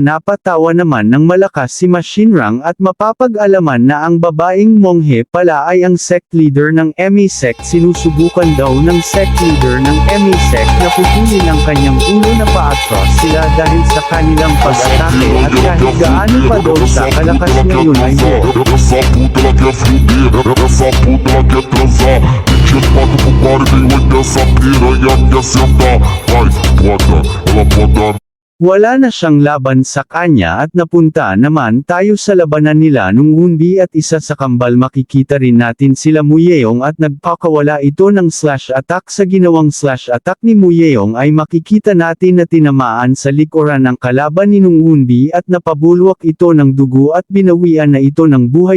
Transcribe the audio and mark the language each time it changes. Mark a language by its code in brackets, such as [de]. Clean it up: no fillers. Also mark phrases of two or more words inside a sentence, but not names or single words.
[tl] Napatawa naman ng malakas si Ma Shinrang at mapapag-alaman na ang babaeng monghe pala ay ang sect leader ng MA sect. Sinusubukan daw ng sect leader ng MA sect na putulin ang kanyang ulo na pa-atras sila dahil sa kanilang pag-atake at kahit gaano pa daw sa kalakas ngayon ay [pt] Essa puta ela quer fuder, essa puta ela quer transar. 24 pro party, tem 8 dessa piranha quer sentar. Vai, bota, ela bota. [tl] Wala na siyang laban sa kanya at napunta naman tayo sa labanan nila nung Hunbi at isa sa kambal. Makikita rin natin sila Mu Yeong at nagpakawala ito ng slash attack. Sa ginawang slash attack ni Mu Yeong ay makikita natin na tinamaan sa likuran ang kalaban ni Nung Hunbi at napabulwak ito ng dugo at binawian na ito ng buhay.